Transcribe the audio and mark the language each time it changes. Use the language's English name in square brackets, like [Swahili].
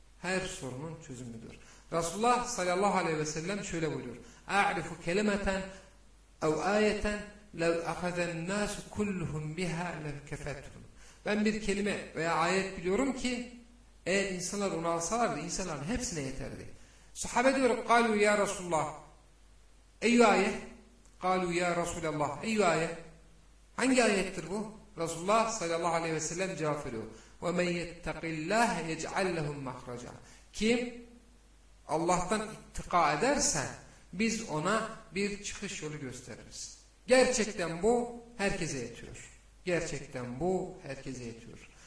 [Turkish] Her sorunun çözümüdür. Resulullah sallallahu aleyhi ve sellem şöyle buyuruyor. [Arabic] اَعْرِفُ كَلِمَةً اَوْ آيَةً لَوْ اَخَذَ النَّاسُ كُلُّهُمْ بِهَا لَكَفَتْهُمْ. [Turkish] Ben bir kelime veya ayet biliyorum ki eğer insanlar onu alsalardı insanların hepsine yeterdi. Sahabe diyor [Arabic] قَالُوا يَا رَسُولَ اللّٰهِ اَيُّ آيَةً قَالُوا يَا رَسُولَ اللّٰهِ اَيُّ آيَةً. [Turkish] Hangi ayettir bu? Resulullah sallallahu aleyhi ve sellem cevap veriyor. [Arabic] وَمَنْ يَتَّقِ اللّٰهَ يَجْعَلْ لَهُمْ مَخْرَجًا. [Turkish] Kim Allah'tan ittika ederse biz ona bir çıkış yolu gösteririz. Gerçekten bu herkese yetiyor. Gerçekten bu herkese yetiyor.